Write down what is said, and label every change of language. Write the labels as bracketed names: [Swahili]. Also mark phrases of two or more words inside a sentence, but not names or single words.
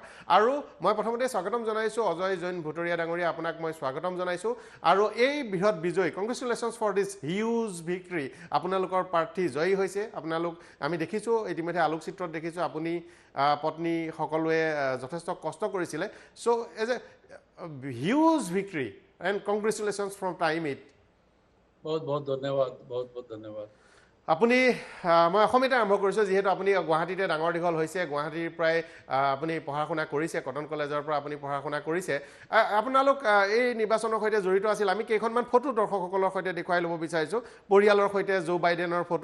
[Assamese] আৰু মই প্ৰথমতে স্বাগতম জনাইছোঁ অজয় জৈন ভুটৰীয়া ডাঙৰীয়া, আপোনাক মই স্বাগতম জনাইছোঁ। আৰু এই বৃহৎ বিজয়, [English] congratulations for this huge victory. [Assamese] আপোনালোকৰ প্ৰাৰ্থী জয়ী হৈছে। আপোনালোক আমি দেখিছোঁ ইতিমধ্যে আলোকচিত্ৰত দেখিছোঁ, আপুনি পত্নী সকলোৱে যথেষ্ট কষ্ট কৰিছিলে। [English] so as a huge victory and congratulations from Time It. [Hindi] बहुत बहुत धन्यवाद, बहुत बहुत धन्यवाद। [Assamese] আপুনি মই অসমীয়াতে আৰম্ভ কৰিছোঁ, যিহেতু আপুনি গুৱাহাটীতে ডাঙৰ দীঘল হৈছে, গুৱাহাটীৰ প্ৰায় আপুনি পঢ়া শুনা কৰিছে, কটন কলেজৰ পৰা আপুনি পঢ়া শুনা কৰিছে। আপোনালোক এই নিৰ্বাচনৰ সৈতে জড়িত আছিল। আমি কেইখনমান ফটো দৰ্শকসকলৰ সৈতে দেখুৱাই ল'ব বিচাৰিছোঁ, পৰিয়ালৰ সৈতে জো বাইডেনৰ ফটো।